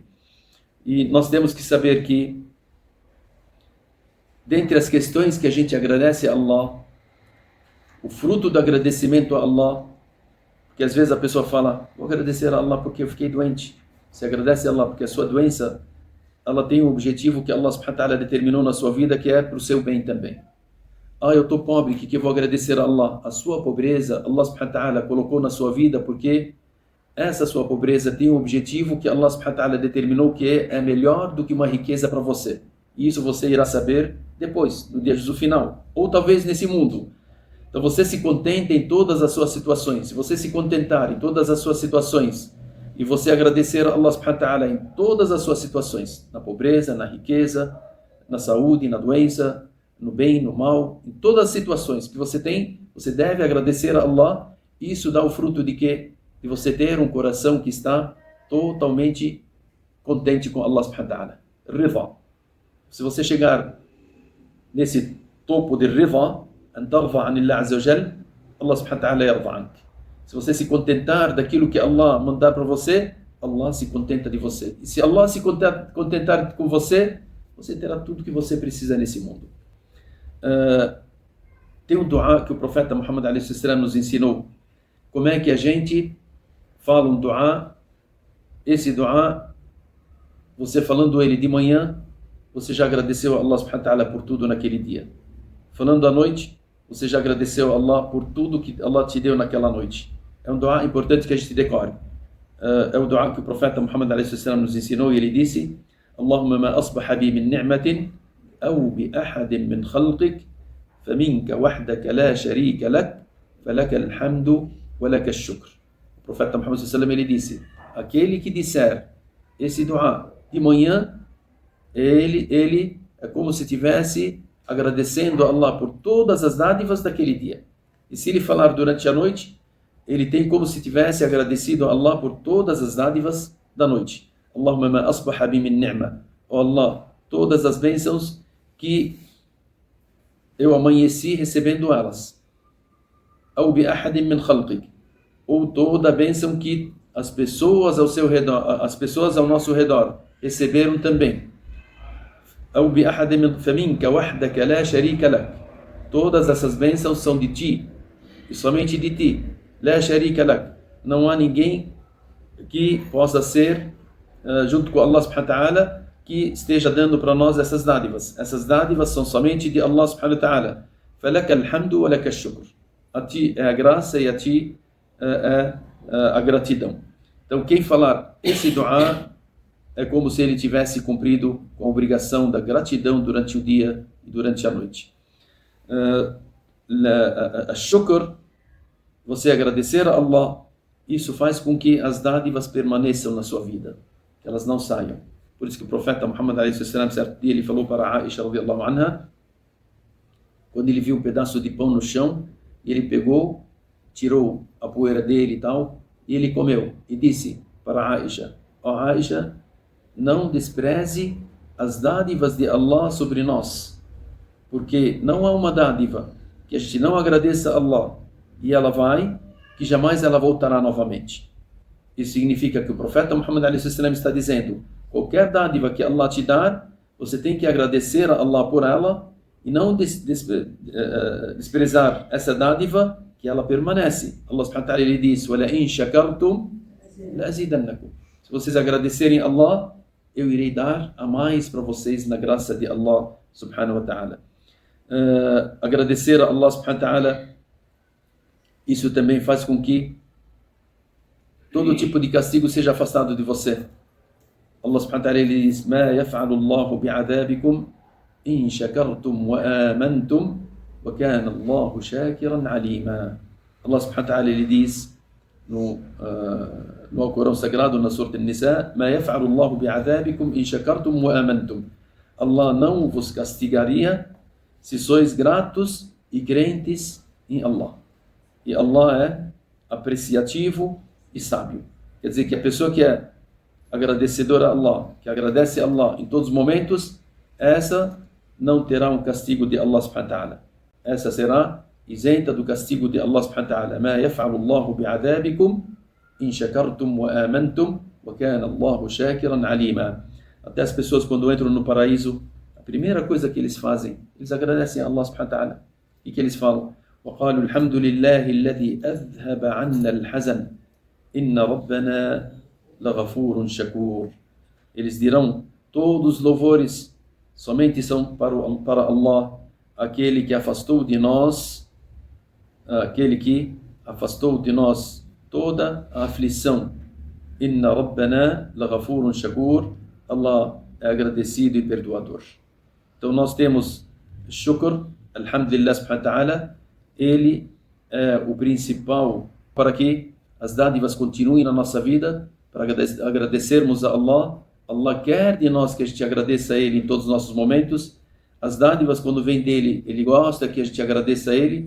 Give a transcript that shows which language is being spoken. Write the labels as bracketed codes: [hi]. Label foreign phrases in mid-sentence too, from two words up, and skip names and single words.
[pt] E nós temos que saber que, dentre as questões que a gente agradece a Allah, o fruto do agradecimento a Allah, porque às vezes a pessoa fala, vou agradecer a Allah porque eu fiquei doente. Você agradece a Allah porque a sua doença, ela tem um objetivo que Allah [ar] سبحانه وتعالى [pt] determinou na sua vida, que é para o seu bem também. Eu estou pobre, que eu vou agradecer a Allah? A sua pobreza, Allah [ar] سبحانه وتعالى [pt] colocou na sua vida, porque essa sua pobreza tem um objetivo que Allah [ar] سبحانه وتعالى [pt] determinou, que é melhor do que uma riqueza para você. E isso você irá saber depois, no dia do final, ou talvez nesse mundo. Então você se contenta em todas as suas situações. Se você se contentar em todas as suas situações, e você agradecer a Allah [ar] سبحانه وتعالى [pt] em todas as suas situações, na pobreza, na riqueza, na saúde, na doença, no bem, no mal, em todas as situações que você tem, você deve agradecer a Allah. Isso dá o fruto de quê? De você ter um coração que está totalmente contente com Allah [ar] سبحانه وتعالى. [pt] Rida. Se você chegar nesse topo de rida, [ar] أن ترضى عن الله عز وجل الله سبحانه وتعالى يرضى عنك. [pt] Se você se contentar daquilo que Allah mandar para você, Allah se contenta de você. E se Allah se contentar com você, você terá tudo que você precisa nesse mundo. Tem um dua que o profeta Muhammad a.s. nos ensinou. Como é que a gente fala um dua? Esse dua, você falando ele de manhã, você já agradeceu a Allah [ar] سبحانه وتعالى [pt] por tudo naquele dia. Falando à noite, você já agradeceu a Allah por tudo que Allah te deu naquela noite. É um dua importante que a gente decore. É o dua que o profeta Muhammad a.s. nos ensinou, e ele disse, [ar] اللهم ما أصبح بي من نعمة أو بأحد من خلقك فمنك وحدك لا شريك لك فلك الحمد ولك الشكر. [pt] O profeta Muhammad [ar] صلى الله عليه وسلم, [pt] ele disse, aquele que disser esse dua de manhã, ele é como se estivesse agradecendo a Allah por todas as dádivas daquele dia. E se ele falar durante a noite, ele tem como se tivesse agradecido a Allah por todas as dádivas da noite. [ar] اللهم ما أصبح بي من نعمة. [pt] Oh Allah, todas as bênçãos que eu amanheci recebendo elas. [ar] أو بأحد من خلقك. [pt] Ou toda a bênção que as pessoas ao seu redor, as pessoas ao nosso redor receberam também. [ar] أو بأحد من فمنك وحدك لا شريك لك. [pt] Todas essas bênçãos são de ti, e somente de ti. [ar] لا شريك لك. [pt] Não há ninguém que possa ser junto com Allah [ar] سبحانه وتعالى, [pt] que esteja dando para nós essas dádivas. Essas dádivas são somente de Allah [ar] سبحانه وتعالى. فَلَكَ الْحَمْدُ وَلَكَ الشُّكْرُ. [pt] A ti é a graça e a ti é a gratidão. Então quem falar esse dua é como se ele tivesse cumprido com a obrigação da gratidão durante o dia e durante a noite. A shukr, você agradecer a Allah, isso faz com que as dádivas permaneçam na sua vida, que elas não saiam. Por isso que o profeta Muhammad a.s. certo dia ele falou para Aisha [ar] رضي الله عنها, [pt] quando ele viu um pedaço de pão no chão, ele pegou, tirou a poeira dele e tal, e ele comeu. E disse para Aisha, Aisha, não despreze as dádivas de Allah sobre nós, porque não há uma dádiva que a gente não agradeça a Allah, e ela vai, que jamais ela voltará novamente. Isso significa que o profeta Muhammad a.s. está dizendo: qualquer dádiva que Allah te dá, você tem que agradecer a Allah por ela e não desprezar essa dádiva, que ela permanece. Allah [ar] سبحانه وتعالى [pt] ele diz: [ar] وَلَئِنْ شَكَرْتُمْ لَأَزِيدَنَّكُمْ. [pt] Se vocês agradecerem a Allah, eu irei dar a mais para vocês na graça de Allah [ar] سبحانه وتعالى. [pt] Agradecer a Allah [ar] سبحانه وتعالى, [pt] isso também faz com que todo tipo de castigo seja afastado de você. Allah [ar] سبحانه وتعالى [pt] ele diz: [ar] مَا يَفْعَلُ اللَّهُ بِعَذَابِكُمْ إِنْ شَكَرْتُمْ وَآمَنْتُمْ وَكَانَ اللَّهُ شَاكِرًا عَلِيمًا. [pt] Allah [ar] سبحانه وتعالى [pt] ele diz no Alcorão Sagrado, na Surah An-Nisa: [ar] مَا يَفْعَلُ اللَّهُ بِعَذَابِكُمْ إِنْ شَكَرْتُمْ وَآمَنْتُمْ. [pt] Allah não vos castigaria se sois gratos e crentes em Allah. E Allah é apreciativo e sábio. Quer dizer que a pessoa que é agradecedora a Allah, que agradece a Allah em todos os momentos, essa não terá um castigo de Allah [ar] سبحانه وتعالى. [pt] Essa será isenta do castigo de Allah [ar] سبحانه وتعالى. ما يفعل الله بعذابكم إن شكرتم وآمنتم وكان الله شاكرا عليما. [pt] Até as pessoas quando entram no paraíso, a primeira coisa que eles fazem, eles agradecem a Allah [ar] سبحانه وتعالى. [pt] E que eles falam: [ar] وقالوا الحمد لله الذي أذهب عنا الحزن إن ربنا لغفور شكور. [pt] Eles dirão: todos os louvores somente são para Allah, aquele que afastou de nós toda a aflição. [ar] إن ربنا لغفور شكور. [pt] Allah é agradecido e perdoador. Então nós temos shukr, [ar] الحمد لله سبحانه وتعالى. [pt] Ele é o principal para que as dádivas continuem na nossa vida, para agradecermos a Allah. Allah quer de nós que a gente agradeça a Ele em todos os nossos momentos. As dádivas, quando vêm dele, Ele gosta que a gente agradeça a Ele.